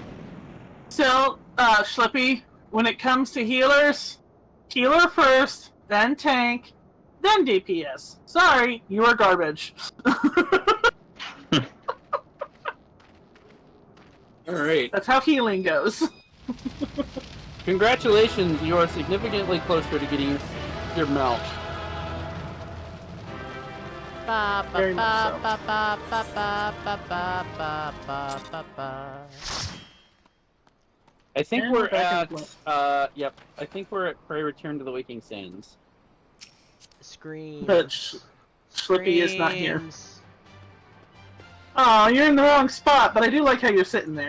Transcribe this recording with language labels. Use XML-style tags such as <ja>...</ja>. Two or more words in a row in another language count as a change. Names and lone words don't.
<en>So, Schlippy, when it comes to healers, healer first, then tank, then DPS. Sorry, you are garbage. Alright. That's how healing goes. Congratulations, you are significantly closer to getting your mount. Ba ba Very ba much so. ba ba ba ba ba ba ba ba ba ba. I think And we're we're back at, yep, I think we're at Prey Return to the Waking Sands. Scream. But Schlippy is not here. Screams. Oh, you're in the wrong spot, but I do like how you're sitting there.</en>